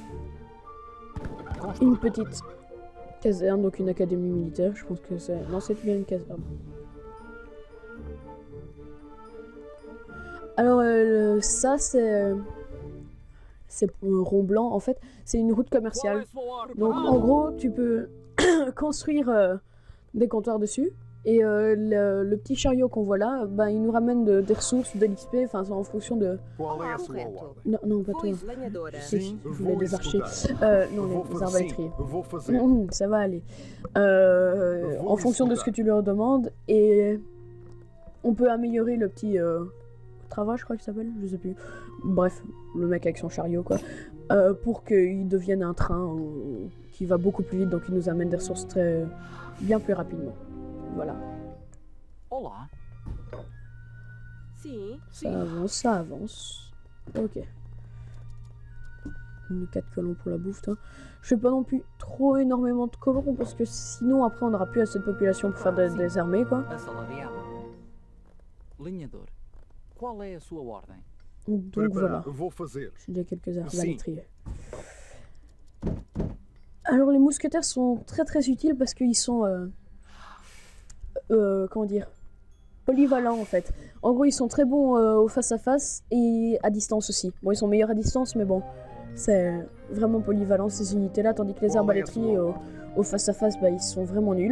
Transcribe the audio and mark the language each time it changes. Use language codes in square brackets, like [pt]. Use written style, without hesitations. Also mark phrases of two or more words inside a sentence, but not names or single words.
[fr] Une petite caserne, donc une académie militaire. Je pense que c'est... Non, c'est bien une caserne. Alors, ça, c'est rond blanc, en fait. C'est une route [pt] Qual é [fr] commerciale. [pt] a sua ordem? [fr] Donc, en gros, tu peux construire des comptoirs dessus. Et le petit chariot qu'on voit là, ben, il nous ramène des ressources, de l'XP, enfin, c'est en fonction de... [pt] Qual é a sua Correto. ordem? [fr] Non, pas toi. [pt] Foice lenhadora. [fr] Si, je voulais [pt] vou [fr] des archers. [pt] executar. [fr] Non, [pt] Vou [fr] les [pt] fazer. [fr] arbalétriers. [pt] Sim, vou fazer. [fr] Ça va aller. [pt] Vou [fr] En fonction de ce que tu leur demandes. Et on peut améliorer le petit travail, je crois qu'il s'appelle, je sais plus. Bref, le mec avec son chariot, quoi. Pour qu'il devienne un train qui va beaucoup plus vite, donc il nous amène des ressources bien plus rapidement. Voilà. [pt] Olá. Sim. [fr] Ça avance, ça avance. Ok. 4 colons pour la bouffe. Hein. Je fais pas non plus trop énormément de colons parce que sinon après on n'aura plus assez de population pour faire des armées quoi. [pt] Assalariado. Linhador. Qual é a sua ordem? [fr] Donc voilà. [pt] Vou fazer. [fr] J'ai déjà quelques [pt] Sim. [fr] arbalétriers. Alors les mousquetaires sont très utiles parce qu'ils sont comment dire, polyvalents en fait. En gros ils sont très bons au face à face et à distance aussi. Bon ils sont meilleurs à distance mais bon c'est vraiment polyvalent ces unités là, tandis que les arbalétriers au face à face bah, ils sont vraiment nuls.